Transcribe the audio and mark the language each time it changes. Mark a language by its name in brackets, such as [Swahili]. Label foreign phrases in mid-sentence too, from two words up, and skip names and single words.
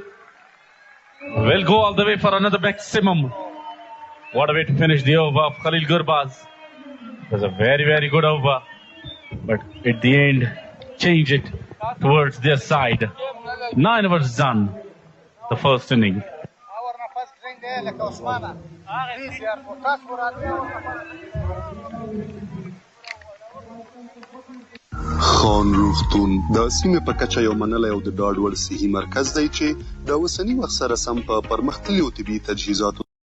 [English] Will go all the way for another maximum. What a way to finish the over of Khalil Gurbaz. It was a very, very good over. But at the end, change it towards their side. 9 overs done. The first inning. [Pashto] خان روغتون د سیمې په کچه یو منلی او د ډاډ وړ صحي مرکز دی چې د اوسني وخت سره سم په پرمختللو طبي تجهیزاتو